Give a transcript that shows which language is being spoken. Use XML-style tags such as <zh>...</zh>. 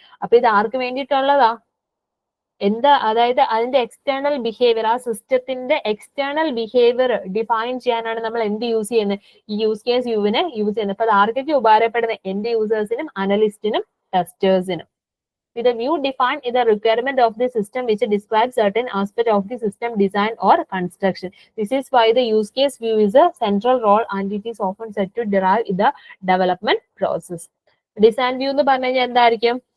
<ml>അപ്പൊ ഇത് ആർക്ക് വേണ്ടിയിട്ടുള്ളതാ? എന്താ? അതായത് അതിന്റെ എക്സ്റ്റേണൽ ബിഹേവിയർ, ആ സിസ്റ്റത്തിന്റെ എക്സ്റ്റേണൽ ബിഹേവിയർ ഡിഫൈൻ ചെയ്യാനാണ് നമ്മൾ എന്ത് യൂസ് ചെയ്യുന്നത്? ഈ യൂസ് കേസ് വ്യൂവിനെ യൂസ് ചെയ്യുന്നത്. അപ്പൊ അത് ആർക്കൊക്കെ ഉപകാരപ്പെടുന്നത്? End യൂസേഴ്സിനും അനലിസ്റ്റിനും ടെസ്റ്റേഴ്സിനും.</ml> <en>With a view defined is the requirement of the system which describes certain aspect of the system design or construction. This is why the use case view is a central role and it is often said to derive in the development process.</en> <ml>Design view എന്ന് പറഞ്ഞു കഴിഞ്ഞാൽ എന്തായിരിക്കും?</ml>